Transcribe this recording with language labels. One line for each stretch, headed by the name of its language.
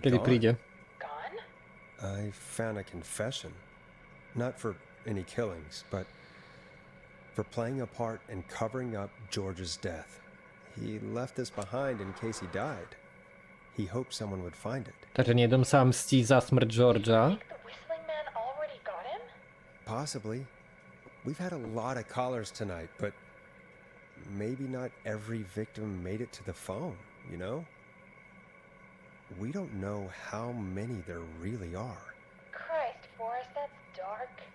Slovak: kedy
English: gone.
Slovak: príde.
English: Gone? I found a confession. Not for any killings, but for playing a part in covering up George's death. He left this behind in case he died. He hoped someone would find it.
Slovak: Takže niekto sa mstí za smrť Georgia.
English: Think the whistling man already got him? Possibly. We've had a lot of callers tonight, but maybe not every victim made it to the phone, you know? We don't know how many there really are. Christ, Forrest, that's dark.